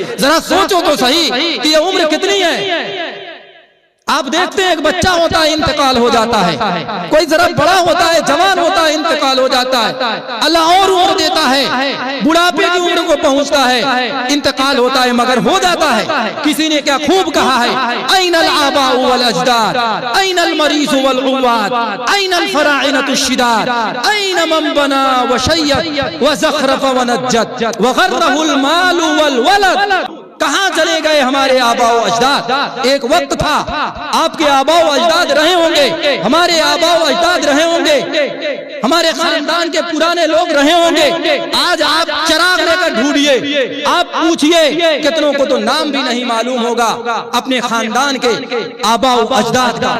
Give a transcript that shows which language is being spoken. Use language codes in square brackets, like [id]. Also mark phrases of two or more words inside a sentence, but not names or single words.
[ur] ذرا سوچو تو صحیح کہ یہ عمر کتنی ہے؟ آپ دیکھتے ہیں ایک بچہ ہوتا ہے انتقال ہو جاتا ہے، کوئی ذرا بڑا ہوتا ہے جوان ہوتا ہے انتقال ہو جاتا ہے، اللہ اور عمر دیتا ہے، بڑھاپے کی عمر کو پہنچتا ہے، انتقال ہوتا ہے مگر ہو جاتا ہے۔ کسی نے کیا خوب کہا ہے، [ar] این الآباء والاجداد، این المریض والعواد، این الفراعنۃ الشداد، این من بنا وشید وزخرف ونجد وغرہ المال والولد۔ [ur] کہاں چلے گئے ہمارے آباء و اجداد؟ ایک وقت تھا آپ کے آباء و اجداد رہے ہوں گے، ہمارے آباء و اجداد رہے ہوں گے، ہمارے خاندان کے پرانے لوگ رہے ہوں گے۔ آج آپ چراغ لے کر ڈھونڈیے، آپ پوچھئے، کتنوں کو تو نام بھی نہیں معلوم ہوگا اپنے خاندان کے آباء و اجداد کا۔